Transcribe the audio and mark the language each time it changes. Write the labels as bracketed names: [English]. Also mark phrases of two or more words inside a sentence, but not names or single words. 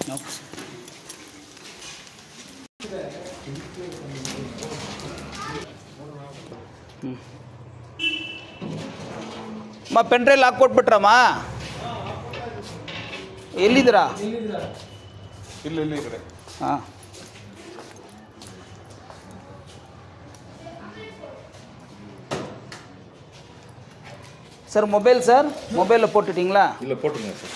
[Kannada] ಪೆನ್ ಡ್ರೈವ್ ಹಾಕ್ಕೊಟ್ಬಿಟ್ರಮ್ಮ. ಎಲ್ಲಿದ್ದೀರಾ? ಇಲ್ಲಿ ಈ ಕಡೆ. ಹಾಂ, [Tamil] சார் மொபைல் சார், மொபைலில் போட்டுட்டிங்களா? இல்லை போட்டுருங்க சார்.